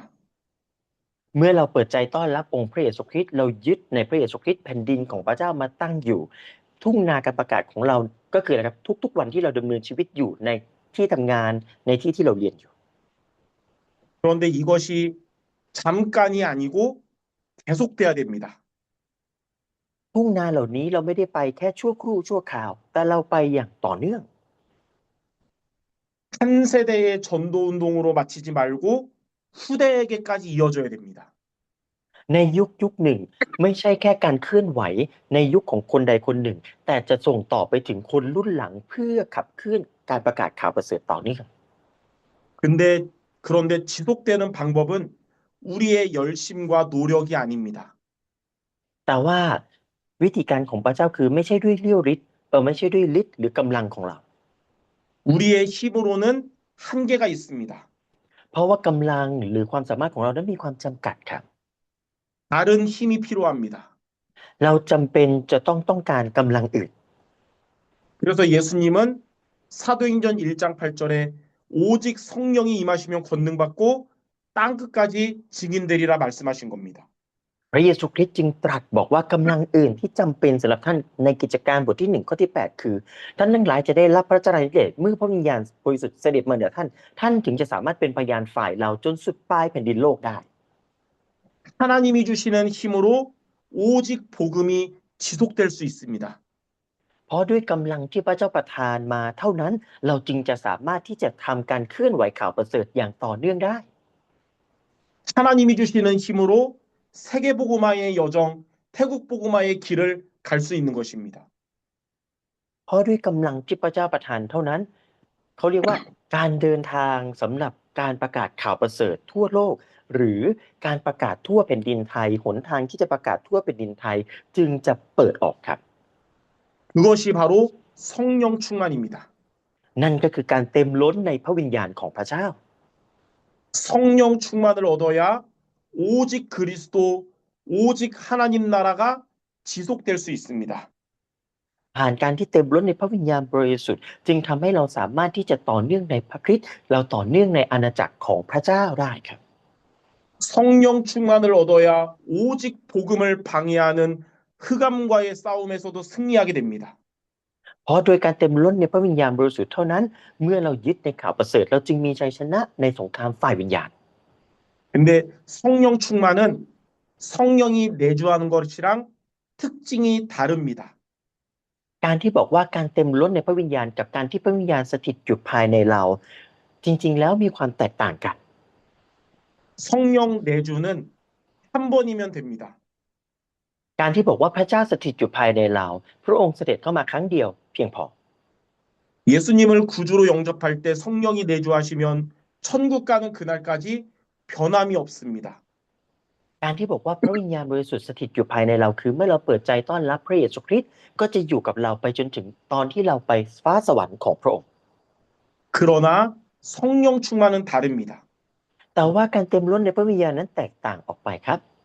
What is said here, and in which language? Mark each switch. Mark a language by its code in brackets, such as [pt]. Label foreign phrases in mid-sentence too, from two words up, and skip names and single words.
[th] เมื่อเราเปิดใจต้อนรับองค์พระเยซูคริสต์เรายึดในพระเยซูคริสต์แผ่นดินของพระเจ้ามาตั้งอยู่ทุ่งนาการประกาศของเราก็คืออะไรครับทุกๆวันที่เราดำเนินชีวิตอยู่ในที่ทำงานในที่ที่เราเรียนอยู่ [ko] 그런데 이것이 잠깐이 아니고 계속돼야 됩니다. [th] ทุ่งนาเหล่านี้เราไม่ได้ไปแค่ชั่วครู่ชั่วคราวแต่เราไปอย่างต่อเนื่อง [ko] 한 세대의 전도 운동으로 마치지 말고 후대에게까지 이어져야 됩니다. [th] ในยุคหนึ่งไม่ใช่แค่การเคลื่อนไหวในยุคของคนใดคนหนึ่งแต่จะส่งต่อไปถึงคนรุ่นหลังเพื่อขับเคลื่อนการประกาศข่าวประเสริฐต่อเนื่อง [ko] 그런데 지속되는 방법은 우리의 열심과 노력이 아닙니다. [th] แต่ว่าวิธีการของพระเจ้าคือไม่ใช่ด้วยเลี้ยวฤทธิ์ไม่ใช่ด้วยฤทธิ์หรือกำลังของเรา [ko] 우리의 힘으로는 한계가 있습니다. [th] เพราะว่ากำลังหรือความสามารถของเรานั้นมีความจำกัดครับ [ko] 다른 힘이 필요합니다. [th] เราจำเป็นจะต้องการกำลังอื่น [ko] 그래서 예수님은 사도행전 1장 8절에 오직 성령이 임하시면 권능받고 땅끝까지 증인되리라 말씀하신 겁니다. [th] พระเยซูคริสต์จึงตรัสบอกว่ากำลังอื่นที่จำเป็นสำหรับท่านในกิจการบทที่1ข้อที่8คือท่านทั้งหลายจะได้รับพระเจริญฤทธิ์เมื่อพระวิญญาณบริสุทธิ์เสด็จมาเหนือท่านถึงจะสามารถเป็นพยานฝ่ายเราจนสุดปลายแผ่นดินโลกได้ [ko] 하나님이 주시는 힘으로 오직 복음이 지속될 수 있습니다. [th] เพราะด้วยกำลังที่พระเจ้าประทานมาเท่านั้นเราจึงจะสามารถที่จะทำการเคลื่อนไหวข่าวประเสริฐอย่างต่อเนื่องได้ [ko] 하나님이 주시는 힘으로 세계복음화의 여정, 태국복음화의 길을 갈 수 있는 것입니다. [th] เพราะด้วยกำลังที่พระเจ้าประทานเท่านั้นเขาเรียกว่าการเดินทางสำหรับการประกาศข่าวประเสริฐทั่วโลกหรือการประกาศทั่วแผ่นดินไทยหนทางที่จะประกาศทั่วแผ่นดินไทยจึงจะเปิดออกครับ [ko] 그것이 바로 성령 충만입니다. [th] นั่นก็คือการเต็มล้นในพระวิญญาณของพระเจ้า [ko] 성령 충만을 얻어야 오직 그리스도, 오직 하나님 나라가 지속될 수 있습니다. [th] ผ่านการที่เต็มล้นในพระวิญญาณบริสุทธิ์จึงทำให้เราสามารถที่จะต่อเนื่องในพระคริสต์เราต่อเนื่องในอาณาจักรของพระเจ้าได้ครับ [ko] 성령 충만을 얻어야 오직 복음을 방해하는 흑암과의 싸움에서도 승리하게 됩니다. [th] เพราะโดยการเต็มล้นในพระวิญญาณบริสุทธิ์เท่านั้นเมื่อเรายึดในข่าวประเสริฐเราจึงมีชัยชนะในสงครามฝ่ายวิญญาณ [ko] 근데 성령 충만은 성령이 내주하는 것이랑 특징이 다릅니다. [th] การที่บอกว่าการเต็มล้นในพระวิญญาณกับการที่พระวิญญาณสถิตอยู่ภายในเราจริงๆแล้วมีความแตกต่างกัน [ko] 성령 내주는 한 번이면 됩니다. [th] การที่บอกว่าพระเจ้าสถิตอยู่ภายในเราพระองค์เสด็จเข้ามาครั้งเดียวเพียงพอ [ko] 예수님을 구주로 영접할 때 성령이 내주하시면 천국 가는 그날까지 변함이 없습니다. [th] การที่บอกว่าพระวิญญาณบริสุทธิ์สถิตอยู่ภายในเราคือเมื่อเราเปิดใจต้อนรับพระเยซูคริสต์ก็จะอยู่กับเราไปจนถึงตอนที่เราไปฟ้าสวรรค์ของพระองค์ [ko] 그러나 성령 충만은 다릅니다. [th] แต่ว่าการเต็มล้นในพระวิญญาณนั้นแตกต่างออกไปครับ